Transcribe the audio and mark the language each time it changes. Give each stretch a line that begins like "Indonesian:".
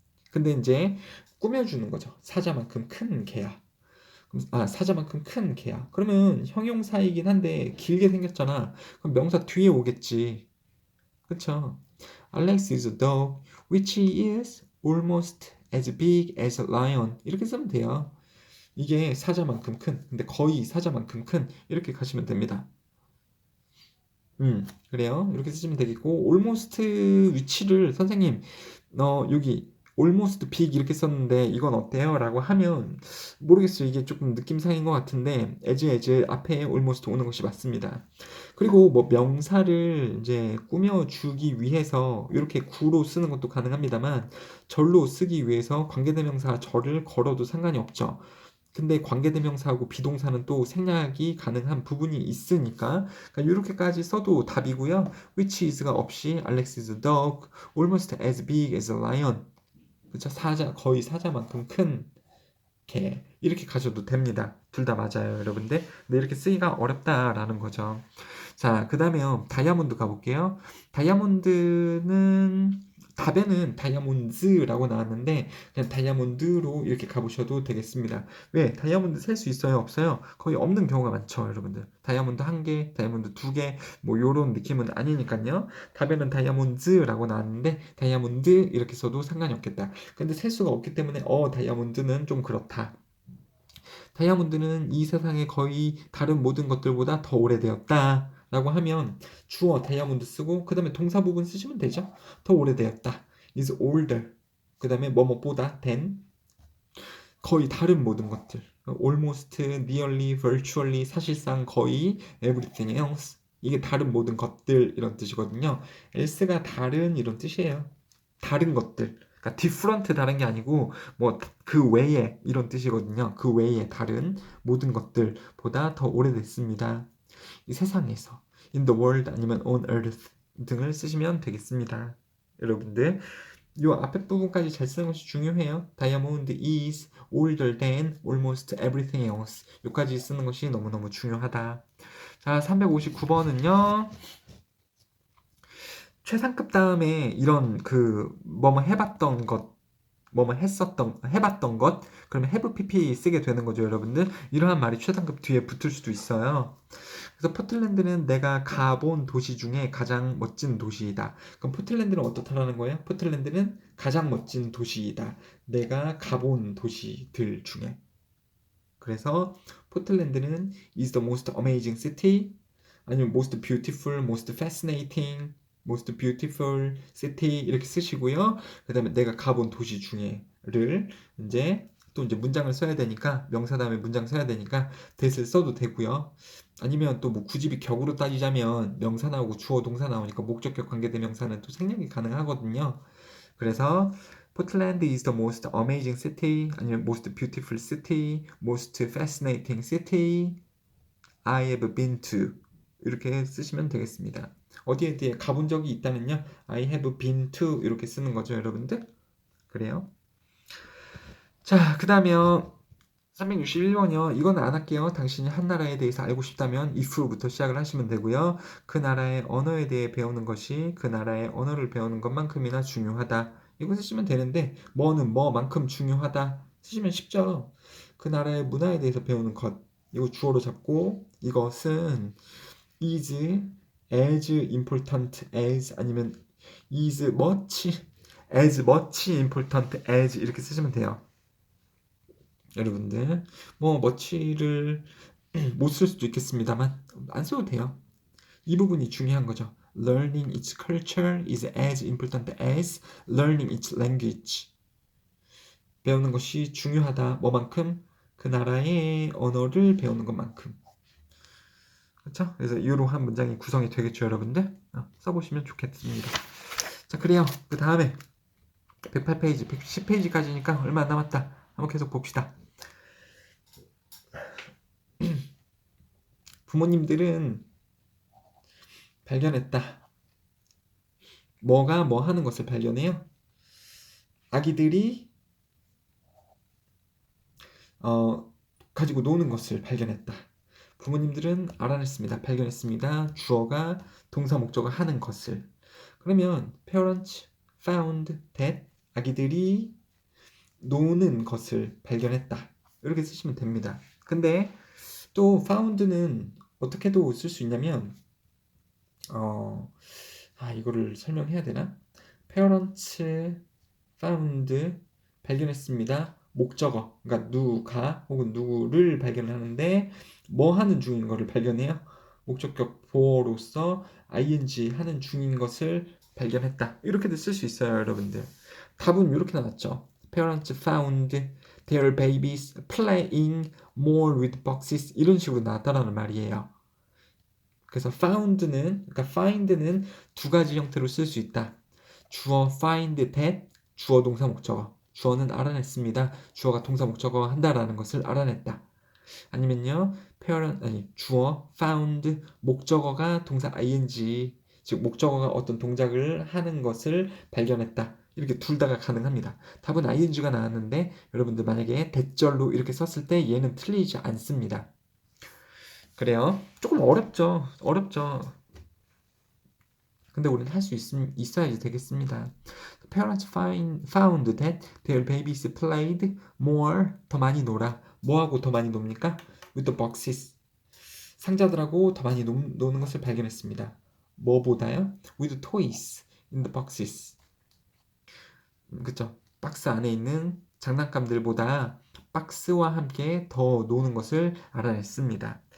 Korean: 근데 이제 꾸며주는 거죠. 사자만큼 큰 개야. 사자만큼 큰 개야. 그러면 형용사이긴 한데 길게 생겼잖아. 그럼 명사 뒤에 오겠지. 그쵸?
English: Alex is a dog, which is almost as big as a lion.
Korean: 이렇게 쓰면 돼요. 이게 사자만큼 큰, 근데 거의 사자만큼 큰 이렇게 가시면 됩니다. 그래요. 이렇게 쓰시면 되겠고 almost 위치를 선생님 여기 almost big 이렇게 썼는데 이건 어때요? 라고 하면 모르겠어요. 이게 조금 느낌상인 것 같은데 as 앞에 almost 오는 것이 맞습니다. 그리고 뭐 명사를 이제 꾸며주기 위해서 이렇게 구로 쓰는 것도 가능합니다만 절로 쓰기 위해서 관계대명사 절을 걸어도 상관이 없죠. 근데 관계대명사하고 비동사는 또 생략이 가능한 부분이 있으니까 그러니까 이렇게까지 써도 답이고요.
English: which is가 없이 Alex is a dog, almost as big as a lion.
Korean: 그쵸? 거의 사자만큼 큰 개. 이렇게 가셔도 됩니다. 둘 다 맞아요, 여러분들. 근데 이렇게 쓰기가 어렵다라는 거죠. 자, 그 다음에 다이아몬드 가볼게요. 다이아몬드는 답에는 다이아몬드라고 나왔는데 그냥 다이아몬드로 이렇게 가보셔도 되겠습니다. 왜? 다이아몬드 셀 수 있어요? 없어요? 거의 없는 경우가 많죠, 여러분들. 다이아몬드 1개, 다이아몬드 2개, 뭐 요런 느낌은 아니니까요. 답에는 다이아몬드라고 나왔는데 다이아몬드 이렇게 써도 상관이 없겠다. 근데 셀 수가 없기 때문에 다이아몬드는 좀 그렇다. 다이아몬드는 이 세상의 거의 다른 모든 것들보다 더 오래되었다. 라고 하면 주어 다이아몬드 쓰고 그 다음에 동사 부분 쓰시면 되죠. 더 오래되었다.
English: is older.
Korean: 그 다음에 뭐뭐보다 than 거의 다른 모든 것들.
English: almost, nearly, virtually
Korean: 사실상 거의
English: everything else.
Korean: 이게 다른 모든 것들 이런 뜻이거든요. else가 다른 이런 뜻이에요. 다른 것들. 그러니까 different 다른 게 아니고 뭐 그 외에 이런 뜻이거든요. 그 외에 다른 모든 것들보다 더 오래됐습니다. 이 세상에서
English: in the world
Korean: 아니면
English: on earth
Korean: 등을 쓰시면 되겠습니다. 여러분들 이 앞에 부분까지 잘 쓰는 것이 중요해요.
English: Diamond is older than almost everything else.
Korean: 여기까지 쓰는 것이 너무너무 중요하다. 자, 359번은요. 최상급 다음에 이런 뭐뭐 해봤던 것, 해봤던 것, 그러면
English: have pp
Korean: 쓰게 되는 거죠, 여러분들. 이러한 말이 최상급 뒤에 붙을 수도 있어요. 그래서 포틀랜드는 내가 가본 도시 중에 가장 멋진 도시이다. 그럼 포틀랜드는 어떻다라는 거예요? 포틀랜드는 가장 멋진 도시이다. 내가 가본 도시들 중에. 그래서 포틀랜드는
English: is the most amazing city
Korean: 아니면
English: most beautiful, most fascinating, most beautiful city
Korean: 이렇게 쓰시고요. 그 다음에 내가 가본 도시 중에를 이제 또 이제 문장을 써야 되니까 명사 다음에 문장 써야 되니까 that을 써도 되고요. 아니면 또 뭐 굳이 격으로 따지자면 명사 나오고 주어 동사 나오니까 목적격 관계대명사는 또 생략이 가능하거든요. 그래서
English: Portland is the most amazing city
Korean: 아니면
English: most beautiful city, most fascinating city I have been to
Korean: 이렇게 쓰시면 되겠습니다. 어디에 대해 가본 적이 있다면요.
English: I have been to
Korean: 이렇게 쓰는 거죠, 여러분들. 그래요. 자, 그 다음에 361번이요. 이건 안 할게요. 당신이 한 나라에 대해서 알고 싶다면 if부터 시작을 하시면 되고요. 그 나라의 언어에 대해 배우는 것이 그 나라의 언어를 배우는 것만큼이나 중요하다. 이거 쓰시면 되는데 뭐는 뭐만큼 중요하다 쓰시면 쉽죠. 그 나라의 문화에 대해서 배우는 것. 이거 주어로 잡고 이것은
English: is as important as
Korean: 아니면
English: is much important as
Korean: 이렇게 쓰시면 돼요. 여러분들 뭐 much를 못 쓸 수도 있겠습니다만 안 써도 돼요. 이 부분이 중요한 거죠.
English: Learning its culture is as important as learning its language.
Korean: 배우는 것이 중요하다. 뭐만큼? 그 나라의 언어를 배우는 것만큼. 그렇죠? 그래서 이러한 문장이 구성이 되겠죠, 여러분들? 써보시면 좋겠습니다. 자, 그래요. 그 다음에 108페이지, 110페이지까지니까 얼마 안 남았다. 한번 계속 봅시다. 부모님들은 발견했다. 뭐가 뭐 하는 것을 발견해요? 아기들이 가지고 노는 것을 발견했다. 부모님들은 알아냈습니다. 발견했습니다. 주어가 동사 목적어 하는 것을. 그러면
English: parents found that
Korean: 아기들이 노는 것을 발견했다. 이렇게 쓰시면 됩니다. 근데 또 found는 어떻게도 쓸 수 있냐면 이거를 설명해야 되나?
English: parents found
Korean: 발견했습니다. 목적어, 그러니까 누가 혹은 누구를 발견하는데 뭐 하는 중인 것을 발견해요. 목적격 보어로서 ing 하는 중인 것을 발견했다. 이렇게도 쓸 수 있어요, 여러분들. 답은 이렇게 나왔죠.
English: Parents found their babies playing more with boxes
Korean: 이런 식으로 나왔다라는 말이에요. 그래서 found는 그러니까 find는 두 가지 형태로 쓸 수 있다. 주어
English: find that
Korean: 주어 동사 목적어. 주어는 알아냈습니다. 주어가 동사 목적어 한다라는 것을 알아냈다. 아니면요. 주어 found 목적어가 동사 ing 즉 목적어가 어떤 동작을 하는 것을 발견했다. 이렇게 둘 다가 가능합니다. 답은 ing가 나왔는데 여러분들 만약에 대절로 이렇게 썼을 때 얘는 틀리지 않습니다. 그래요. 조금 어렵죠. 근데 우리는 할 수 있어야지 되겠습니다.
English: Parents found that their babies played more
Korean: 더 많이 놀아. 뭐하고 더 많이 놉니까?
English: With the boxes.
Korean: 상자들하고 더 많이 노는 것을 발견했습니다. 뭐보다요?
English: With toys in the boxes.
Korean: 그쵸? 박스 안에 있는 장난감들보다 박스와 함께 더 노는 것을 알아냈습니다.